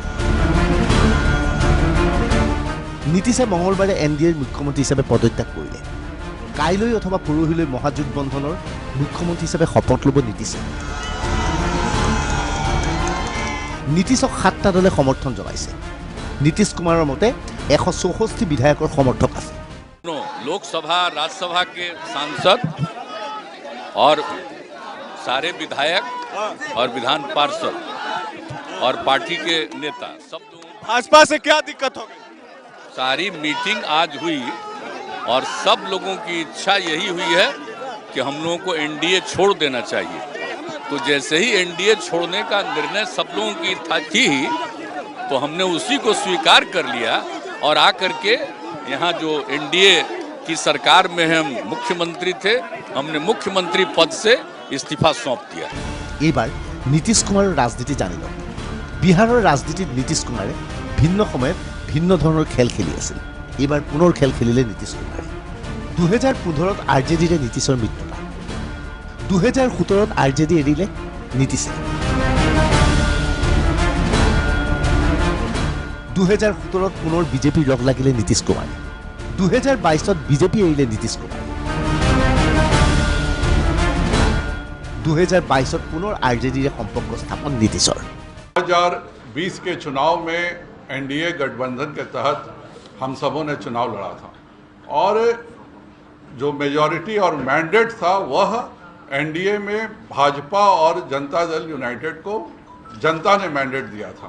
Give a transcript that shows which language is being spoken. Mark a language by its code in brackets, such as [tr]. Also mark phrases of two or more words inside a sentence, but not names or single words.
[as] নীতিশে মঙলবাৰে এনডিএৰ মুখ্যমন্ত্ৰী হিচাপে পদত্যাগ কৰিলে। কাইলৈ অথবা পৰহিলৈ মহাজোটবন্ধনৰ মুখ্যমন্ত্ৰী হিচাপে শপত ল'ব নীতিশে। নীতিশক 7টা দলে সমৰ্থন জনাইছে। নীতিশ কুমাৰৰ মতে 164 বিধায়কৰ সমৰ্থক আছে। [hi] लोकसभा राज्यसभा के सांसद और सारे विधायक और विधान पार्षद और पार्टी के नेता सब। भाजपा से क्या दिक्कत हो गई? सारी मीटिंग आज हुई और सब लोगों की इच्छा यही हुई है कि हम लोगों को एनडीए छोड़ देना चाहिए। तो जैसे ही एनडीए छोड़ने का निर्णय सब लोगों की थी ही, तो हमने उसी को स्वीकार कर लिया और आकर के यहाँ जो एनडीए की सरकार में हम मुख्यमंत्री थे, हमने मुख्यमंत्री पद से इस्तीफा सौंप दिया। [as] এইবাৰ নীতিশ কুমাৰৰ ৰাজনীতি জানি লওক। বিহাৰৰ ৰাজনীতিত নীতিশ কুমাৰে ভিন্ন সময়ত ভিন্ন ধৰণৰ খেল খেলি আছিল। এইবাৰ পুনৰ খেল খেলিলে নীতিশ কুমাৰে। 2015ত আৰজেডিৰে নীতিশৰ মৃত্যু পায়। 2017ত আৰজেডি এৰিলে নীতিশে। 2017ত পুনৰ বিজেপিৰ লগ লাগিলে নীতিশ কুমাৰে। 2022ত বিজেপি এৰিলে নীতিশ কুমাৰে। 2022ত পুনৰ আৰজেডিৰে সম্পৰ্ক স্থাপন নীতিশৰ। [hi] 2020 के चुनाव में एनडीए गठबंधन के तहत हम सबों ने चुनाव लड़ा था और जो मेजॉरिटी और मैंडेट था वह एनडीए में भाजपा और जनता दल यूनाइटेड को जनता ने मैंडेट दिया था।